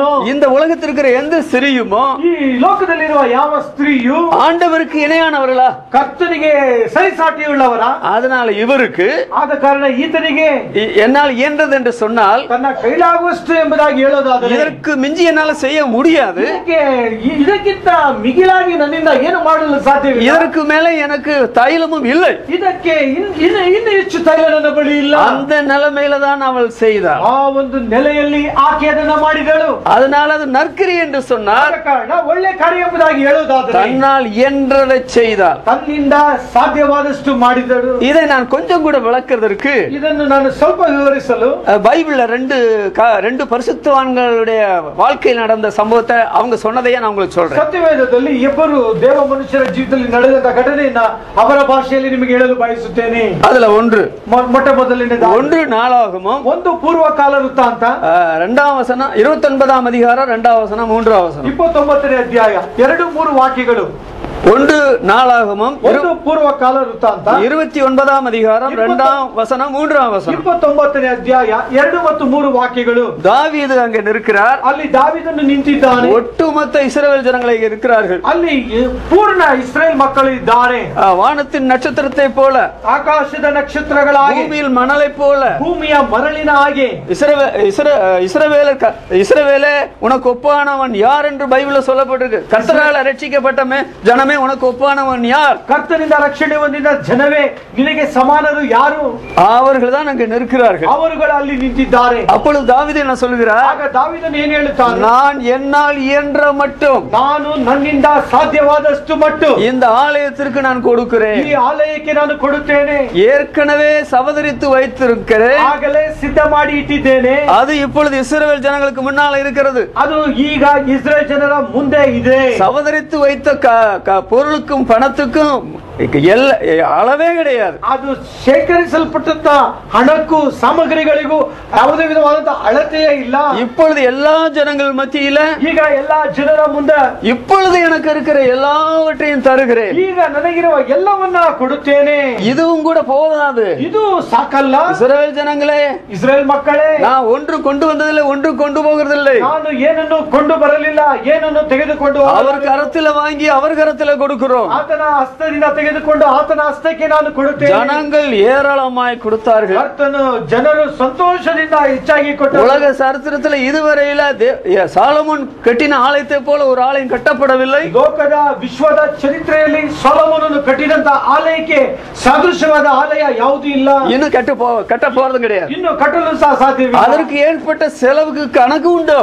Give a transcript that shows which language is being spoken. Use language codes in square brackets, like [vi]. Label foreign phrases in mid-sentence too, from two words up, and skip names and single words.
[ta] இந்த உலகத்தில் இருக்கிற எந்த ஸ்திரீயுமோ, [kn] ಈ ಲೋಕದಲ್ಲಿರುವ ಯಾವ ಸ್ತ್ರೀಯು [ta] ஆண்டவருக்கு இணையானவர்களா, [kn] ಕರ್ತನಿಗೆ ಸರಿಸಾಟಿಯುಳ್ಳವರ? [ta] அதனால இவருக்கு, [kn] ಆದ ಕಾರಣ ಈತನಿಗೆ [ta] என்னால் இயன்றது என்று சொன்னால், [kn] ತನ್ನ ಕೈಲಾಗುವಷ್ಟು ಎಂಬುದಾಗಿ ಹೇಳೋದಾದರೆ, [ta] இதற்கு மிஞ்சி என்னால செய்ய முடியாது, [kn] ಇದಕ್ಕಿಂತ ಮಿಗಿಲಾಗಿ ನನ್ನಿಂದ ಏನು ಮಾಡಲು ಸಾಧ್ಯವಿಲ್ಲ, [ta] இதற்கு மேலே எனக்கு தைலமும் இல்லை, [kn] ಇದಕ್ಕೆ ಇನ್ನು ಹೆಚ್ಚು ತೈಲ ನನ್ನ ಬಳಿ ಇಲ್ಲ. [ta] அந்த நிலைமையில தான் அவள் செய்தாள். [kn] ಆ ಒಂದು ನೆಲೆಯಲ್ಲಿ ಆಕೆ ಅದನ್ನ ಮಾಡಿದಳು. [ta] அதனால அது நற்கிரி என்று சொன்னார். [kn] ಕಾರಣ ಒಳ್ಳೆ ಕಾರ್ಯ ಎಂಬುದಾಗಿ ಹೇಳುವುದಾದರೆ, [ta] தன்னால் இயன்றதை செய்தாள், [kn] ತನ್ನಿಂದ ಸಾಧ್ಯವಾದಷ್ಟು ಮಾಡಿದಳು. [ta] இதை நான் கொஞ்சம் கூட விளக்குறதற்கு, [kn] ಇದನ್ನು ನಾನು ಸ್ವಲ್ಪ ವಿವರಿಸಲು, [ta] பைபிள்ல ரெண்டு பரிசுத்தவான்களுடைய வாழ்க்கையில் நடந்த சம்பவத்தை அவங்க சொன்னதையே நான் உங்களுக்கு சொல்றேன். [kn] ಸತ್ಯವೇದದಲ್ಲಿ ಇಬ್ಬರು ದೇವ ಮನುಷ್ಯರ ಜೀವಿತದಲ್ಲಿ ನಡೆದಂತ ಘಟನೆಯನ್ನ ಅವರ ಭಾಷೆಯಲ್ಲಿ ನಿಮಗೆ ಹೇಳಲು ಬಯಸುತ್ತೇನೆ. [ta] அதுல ஒன்று [kn] ಮೊಟ್ಟ ಮೊದಲನೇದು [ta] 1 நாளாகமம், [kn] ಒಂದು ಪೂರ್ವಕಾಲ ವೃತ್ತಾಂತ [ta] 2ஆம் வசனம், 29ஆம் அதிகாரம் 2ஆம் வசனம், 3ஆம் வசனம், [kn] 29ನೇ ಅಧ್ಯಾಯ 2-3 ವಾಕ್ಯಗಳು. [ta] 1 நாளாகமம், [kn] ಒಂದು ಪೂರ್ವಕಾಲ ವೃತ್ತಾಂತ [ta] 29ஆம் அதிகாரம் 2ஆம் வசனம், 3ஆம் வசனம், [kn] 29ನೇ ಅಧ್ಯಾಯ 2 ಮತ್ತು 3 ವಾಕ್ಯಗಳು. [ta] தாவீது அங்கே நிற்கிறார். [kn] ಅಲ್ಲಿ ದಾವೀದನು ನಿಂತಿದ್ದಾನೆ. [ta] ஒட்டுமொத்த இஸ்ரவேல் ஜனங்களை இருக்கிறார்கள். [kn] ಅಲ್ಲಿ ಪೂರ್ಣ ಇಸ್ರೇಲ್ ಮಕ್ಕಳು ಇದ್ದಾರೆ. [ta] வானத்தின் நட்சத்திரத்தை போல, [kn] ಆಕಾಶದ ನಕ್ಷತ್ರಗಳಾಗಿ, [ta] பூமியில் மணலை போல, [kn] ಭೂಮಿಯ ಮರಳಿನ ಹಾಗೆ. [ta] இஸ்ரவேலே உனக்கு ஒப்பானவன் யார் என்று பைபிள்ல சொல்லப்பட்டிருக்கு. கர்த்தரால் ரட்சிக்கப்பட்ட ஜனமே உனக்கு ஒப்பானவன் யார்? [kn] ಕರ್ತನಿಂದ ರಕ್ಷಣೆ ಹೊಂದಿದ ಜನವೇ ನಿನಗೆ ಸಮಾನರು ಯಾರು? [ta] அவர்கள் தான் அங்கே நிற்கிறார்கள். [kn] ಅವರುಗಳು ಅಲ್ಲಿ ನಿಂತಿದ್ದಾರೆ. [ta] அப்பொழுது தாவீது என்ன சொல்கிறார்? [kn] ಆಗ ದಾವೀದನು ಏನು ಹೇಳುತ್ತಾನೆ? [ta] நான் என்னால் இயன்ற மட்டும், [kn] ನಾನು ನನ್ನಿಂದ ಸಾಧ್ಯವಾದಷ್ಟು ಮಟ್ಟು [ta] இந்த ஆலயத்திற்கு நான் கொடுக்கிறேன். [kn] ಈ ಆಲಯಕ್ಕೆ ನಾನು ಕೊಡುತ್ತೇನೆ. [ta] ஏற்கனவே சவதரித்து வைத்திருக்கிறேன், [kn] ಆಗಲೇ ಸಿದ್ಧ ಮಾಡಿ ಇಟ್ಟಿದ್ದೇನೆ. [ta] அது இப்பொழுது இஸ்ரவேல் ஜனங்களுக்கு முன்னால் இருக்கிறது. [kn] ಅದು ಈಗ ಇಸ್ರೇಲ್ ಜನರ ಮುಂದೆ ಇದೆ. [ta] சவதரித்து வைத்த பொருளுக்கும் பணத்துக்கும் அளவே கிடையாது. [kn] ಅದು ಶೇಖರಿಸಲ್ಪಟ್ಟ ಹಣಕ್ಕೂ ಸಾಮಗ್ರಿಗಳಿಗೂ ಯಾವುದೇ ವಿಧವಾದಂತಹ ಅಳತೆಯೇ ಇಲ್ಲ. [ta] இப்பொழுது எல்லா ஜனங்கள் மத்தியில, [kn] ಈಗ ಎಲ್ಲಾ ಜನರ ಮುಂದೆ, [ta] இப்பொழுது எனக்கு இருக்கிற எல்லாவற்றையும் தருகிறேன். [kn] ಈಗ ನನಗಿರುವ ಎಲ್ಲವನ್ನ ಕೊಡುತ್ತೇನೆ. [ta] இதுவும் கூட போதாது. [kn] ಇದು ಸಾಕಲ್ಲ. [ta] இஸ்ரவேல் ஜனங்களே, [kn] ಇಸ್ರೇಲ್ ಮಕ್ಕಳೇ, [ta] நான் ஒன்று கொண்டு வந்ததில்லை, ஒன்று கொண்டு போகிறதில்லை. [kn] ನಾನು ಏನನ್ನು ಕೊಂಡು ಬರಲಿಲ್ಲ, ಏನನ್ನು ತೆಗೆದುಕೊಂಡು [ta] அவர் கரத்தில் வாங்கி அவர் கரத்தில் கொடுக்கிறோம். [kn] ಆತನ ಹಸ್ತದಿಂದ ತೆಗೆದುಕೊಂಡು ಆತನ ಹಸ್ತಕ್ಕೆ ನಾನು ಕೊಡುತ್ತೇನೆ. [ta] ஜனங்கள் ஏராளமாய் கொடுத்தார்கள். [kn] ಕರ್ತನು ಜನರು ಸಂತೋಷದಿಂದ ಹೆಚ್ಚಾಗಿ ಕೊಟ್ಟರು. [ta] உலக சரித்திரத்தில் இதுவரையில சாலமோன் கட்டின ஆலயத்தை போல ஒரு ஆலயம் கட்டப்படவில்லை. [kn] ಲೋಕದ ವಿಶ್ವದ ಚರಿತ್ರೆಯಲ್ಲಿ ಸೊಲೊಮೋನನು ಕಟ್ಟಿದಂತ ಆಲಯಕ್ಕೆ ಸದೃಶವಾದ ಆಲಯ ಯಾವುದೂ ಇಲ್ಲ. [ta] இன்னும் கட்ட போறதும் கிடையாது. [kn] ಇನ್ನು ಕಟ್ಟಲು ಸಹ ಸಾಧ್ಯವಿಲ್ಲ. [ta] அதற்கு ஏற்பட்ட செலவுக்கு கணக்கு உண்டு.